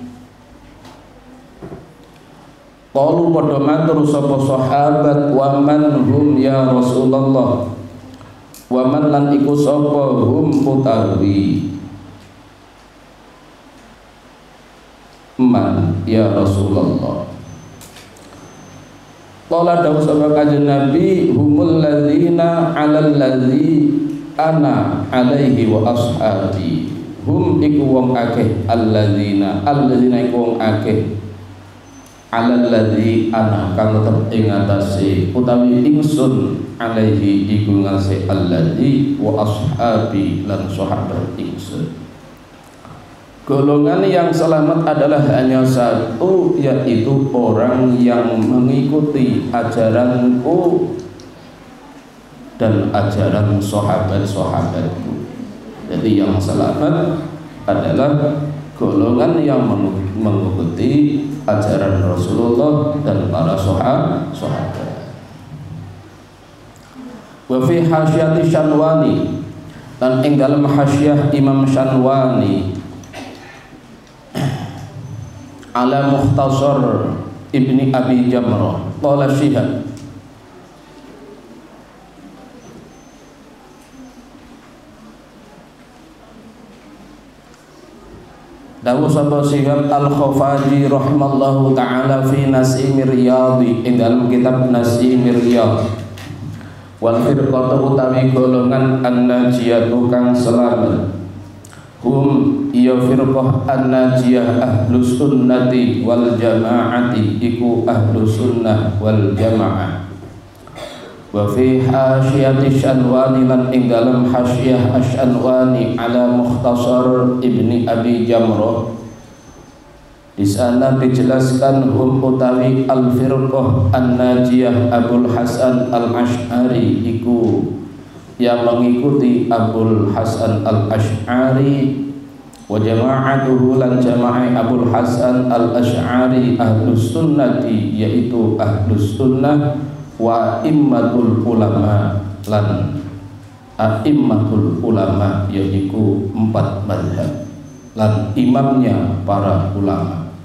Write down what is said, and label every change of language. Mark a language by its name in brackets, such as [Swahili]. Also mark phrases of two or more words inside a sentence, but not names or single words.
[Javanese] Qalu padha matur sapa sahabat [Arabic] ومن هم يا رسول الله ومن [Javanese] lan iku sapa hum utawi [Arabic] من يا رسول الله. Qala [Javanese] dawuh sapa kanjeng Nabi [Arabic] هم الذين على الذي أنا عليه وأصحابي [Javanese] hum iku wong akeh alladzina iku wong akeh [Arabic] على الذي أنا [Javanese] kang tetep ing atase utawi ingsun alaihi iku ngase [Arabic] الذي وأصحابي [Javanese] lan sahabat ingsun [Indonesian] Golongan yang selamat adalah hanya satu, yaitu orang yang mengikuti ajaranku dan ajaran sahabat-sahabatku. Jadi yang selamat adalah golongan yang mengikuti ajaran Rasulullah dan para sahabat. [Arabic] وفي حاشية [Javanese] Syanwani, dan ing dalam hasyah Imam Syanwani ala Mukhtasar Ibni Abi Jamrah qala Syihab, dawuh sapa Syihab Al-Khafaji [Arabic] رحمه الله تعالى في [Javanese] Nasimir Riyadhi, ing dalam kitab Nasimir Riyadh, [Arabic] والفرقة [Javanese] utawi golongan an-najiyatu kang selamat, hum iya [Arabic] فرقة الناجية أهل السنة والجماعة, [Javanese] iku [Arabic] أهل السنة والجماعة. وفي حاشية [Javanese] Syanwani, lan ing dalam hasyah Asy-Syanwani ala Mukhtasar Ibni Abi [Indonesian] Jamrah, di sana dijelaskan hum utawi [Arabic] الفرقة الناجية [Indonesian] Abul Hasan al-Asy'ari, iku yang mengikuti Abul Hasan al-Asy'ari, [Arabic] وجماعته [Indonesian] lan jamaah Abul Hasan al-Asy'ari [Arabic] أهل السنة, [Indonesian] yaitu [Arabic] أهل السنة, وأئمة العلماء [Indonesian] lan [Arabic] أئمة العلماء, [Indonesian] yaitu 4 mazhab lan imamnya para ulama.